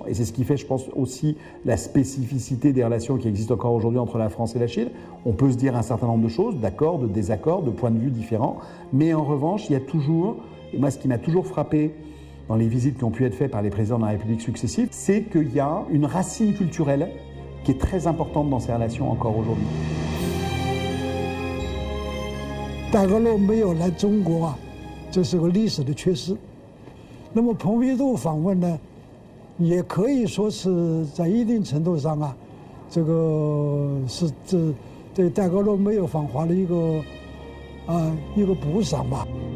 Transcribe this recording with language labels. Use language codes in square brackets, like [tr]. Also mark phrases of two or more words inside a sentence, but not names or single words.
[fr] Et c'est ce qui fait, je pense, aussi la spécificité des relations qui existent encore aujourd'hui entre la France et la Chine. On peut se dire un certain nombre de choses, d'accords, de désaccords, de points de vue différents, mais en revanche, il y a toujours, et moi ce qui m'a toujours frappé dans les visites qui ont pu être faites par les présidents de la République successifs, c'est qu'il y a une racine culturelle qui est très importante dans ces relations encore aujourd'hui. [zh] 戴高乐没有来中国啊，这是个历史的缺失。那么蓬皮杜访问呢，也可以说是在一定程度上啊，这个是对戴高乐没有访华的一个补赏吧。